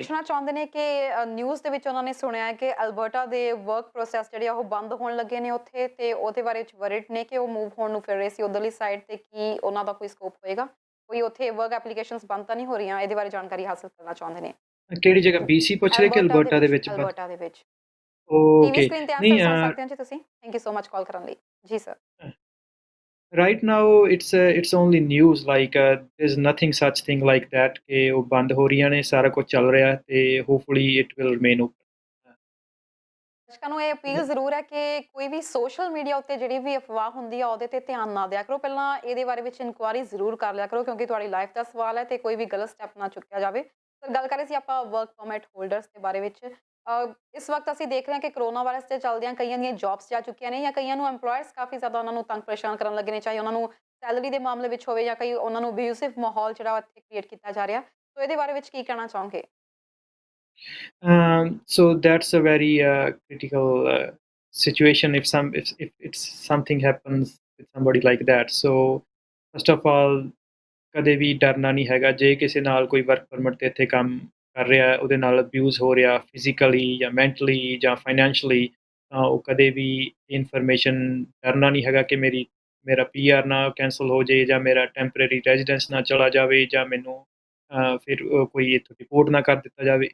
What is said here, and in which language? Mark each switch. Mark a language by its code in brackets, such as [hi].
[pa] ਪੁੱਛਣਾ ਚਾਹੁੰਦੇ ਨੇ ਕਿ ਨਿਊਜ਼ ਦੇ ਵਿੱਚ ਉਹਨਾਂ ਨੇ ਸੁਣਿਆ ਹੈ ਕਿ ਅਲਬਰਟਾ ਦੇ ਵਰਕ ਪ੍ਰੋਸੈਸ ਜਿਹੜੇ ਆ ਉਹ ਬੰਦ ਹੋਣ ਲੱਗੇ ਨੇ ਉੱਥੇ ਅਤੇ ਉਹਦੇ ਬਾਰੇ 'ਚ ਵਰਿਡ ਨੇ ਕਿ ਉਹ ਮੂਵ ਹੋਣ ਨੂੰ ਫਿਰ ਰਹੇ ਸੀ ਉੱਧਰਲੀ ਸਾਈਡ 'ਤੇ ਕੀ ਉਹਨਾਂ ਦਾ ਕੋਈ ਸਕੋਪ ਹੋਏਗਾ? ਕੋਈ ਉੱਥੇ ਵਰਕ ਐਪਲੀਕੇਸ਼ਨਸ ਬੰਦ ਤਾਂ ਨਹੀਂ ਹੋ ਰਹੀਆਂ? ਇਹਦੇ ਬਾਰੇ ਜਾਣਕਾਰੀ ਹਾਸਲ ਕਰਨਾ ਚਾਹੁੰਦੇ ਨੇ। ਕਿਹੜੀ ਜਗ੍ਹਾ BC ਪੁੱਛ ਰਹੇ ਕਿ ਅਲਬਰਟਾ ਦੇ ਵਿੱਚ? ਅਲਬਰਟਾ ਦੇ ਵਿੱਚ। ਓਕੇ ਟੀਵੀ ਸਕਰੀਨ ਤੇ ਆਨਸਰ ਸੁਣ ਸਕਦੇ ਹੋ ਜੀ ਤੁਸੀਂ। ਥੈਂਕ ਯੂ ਸੋ ਮਚ ਕਾਲ ਕਰਨ ਲਈ ਜੀ sir. [en] Right now it's only news like there's nothing such thing like that [pa] ਕਿ ਉਹ ਬੰਦ ਹੋ ਰਹੀਆਂ ਨੇ। ਸਾਰਾ ਕੁਝ ਚੱਲ ਰਿਹਾ ਤੇ [en] hopefully it will remain open। [pa] ਦਰਸ਼ਕਾਂ ਨੂੰ ਇਹ ਅਪੀਲ ਜ਼ਰੂਰ ਹੈ ਕਿ ਕੋਈ ਵੀ ਸੋਸ਼ਲ ਮੀਡੀਆ ਉੱਤੇ ਜਿਹੜੀ ਵੀ ਅਫਵਾਹ ਹੁੰਦੀ ਆ ਉਹਦੇ ਤੇ ਧਿਆਨ ਨਾ ਦਿਆ ਕਰੋ। ਪਹਿਲਾਂ ਇਹਦੇ ਬਾਰੇ ਵਿੱਚ ਇਨਕੁਆਇਰੀ ਜ਼ਰੂਰ ਕਰ ਲਿਆ ਕਰੋ, ਕਿਉਂਕਿ ਤੁਹਾਡੀ ਲਾਈਫ ਦਾ ਸਵਾਲ ਹੈ ਤੇ ਕੋਈ ਵੀ ਗਲਤ ਸਟੈਪ ਨਾ ਚੁੱਕਿਆ ਜਾਵੇ। ਸਰ, ਗੱਲ ਕਰ ਰਹੇ ਸੀ ਆਪਾਂ ਵਰਕ ਪਰਮਿਟ ਹੋਲਡਰਸ ਦੇ ਬਾਰੇ ਵਿੱਚ। ਇਸ ਵਕਤ ਅਸੀਂ ਦੇਖ ਰਹੇ ਹਾਂ ਕਿ ਕਰੋਨਾ ਵਾਇਰਸ ਦੇ ਚੱਲਦਿਆਂ ਕਈਆਂ ਦੀਆਂ ਜੌਬਸ ਜਾ ਚੁੱਕੀਆਂ ਨੇ, ਜਾਂ ਕਈਆਂ ਨੂੰ ਐਮਪਲੋਇਰਸ ਕਾਫੀ ਜ਼ਿਆਦਾ ਉਹਨਾਂ ਨੂੰ ਤੰਗ ਪਰੇਸ਼ਾਨ ਕਰਨ ਲੱਗੇ ਨੇ, ਚਾਹੇ ਉਹਨਾਂ ਨੂੰ ਸੈਲਰੀ ਦੇ ਮਾਮਲੇ ਵਿੱਚ ਹੋਵੇ ਜਾਂ ਕਈ ਉਹਨਾਂ ਨੂੰ ਅਬਿਊਸਿਵ ਮਾਹੌਲ ਜਿਹੜਾ ਇੱਥੇ ਕ੍ਰੀਏਟ ਕੀਤਾ ਜਾ ਰਿਹਾ। ਸੋ ਇਹਦੇ ਬਾਰੇ ਵਿੱਚ ਕੀ ਕਹਿਣਾ ਚਾਹੋਗੇ? [en] So that's a very critical situation if it's something happens with somebody like that. So first of all, [pa] ਕਦੇ ਵੀ ਡਰਨਾ ਨਹੀਂ ਹੈਗਾ। ਜੇ ਕਿਸੇ ਨਾਲ ਕੋਈ ਵਰਕ ਪਰਮਿਟ 'ਤੇ ਇੱਥੇ ਕੰਮ ਕਰ ਰਿਹਾ, ਉਹਦੇ ਨਾਲ ਅਬਿਊਜ਼ ਹੋ ਰਿਹਾ ਫਿਜ਼ੀਕਲੀ ਜਾਂ ਮੈਂਟਲੀ ਜਾਂ ਫਾਈਨੈਂਸ਼ਲੀ, ਤਾਂ ਉਹ ਕਦੇ ਵੀ ਇਨਫੋਰਮੇਸ਼ਨ ਡਰਨਾ ਨਹੀਂ ਹੈਗਾ ਕਿ ਮੇਰਾ PR ਨਾ ਕੈਂਸਲ ਹੋ ਜੇ ਜਾਂ ਮੇਰਾ ਟੈਂਪਰੇਰੀ ਰੈਜ਼ੀਡੈਂਸ ਨਾ ਚਲਾ ਜਾਵੇ ਜਾਂ ਮੈਨੂੰ ਫਿਰ ਕੋਈ ਇੱਥੋਂ ਡਿਪੋਰਟ ਨਾ ਕਰ ਦਿੱਤਾ ਜਾਵੇ।